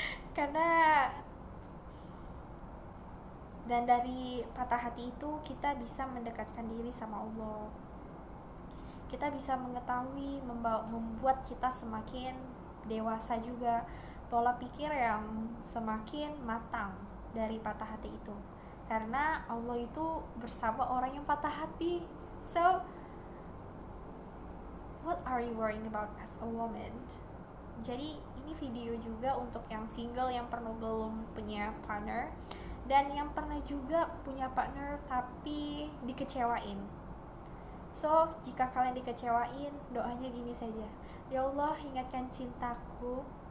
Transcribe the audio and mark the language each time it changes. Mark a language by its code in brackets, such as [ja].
[id] Karena dan dari patah hati itu kita bisa mendekatkan diri sama Allah. Kita bisa mengetahui, membuat kita semakin dewasa juga, pola pikir yang semakin matang dari patah hati itu. Karena Allah itu bersama orang yang patah hati. [en] So, what are you worrying about as a woman? [id] Jadi ini video juga untuk yang single, yang belum punya partner, dan yang pernah juga punya partner tapi dikecewain. So, jika kalian dikecewain, doanya gini saja. Ya Allah, ingatkan cintaku.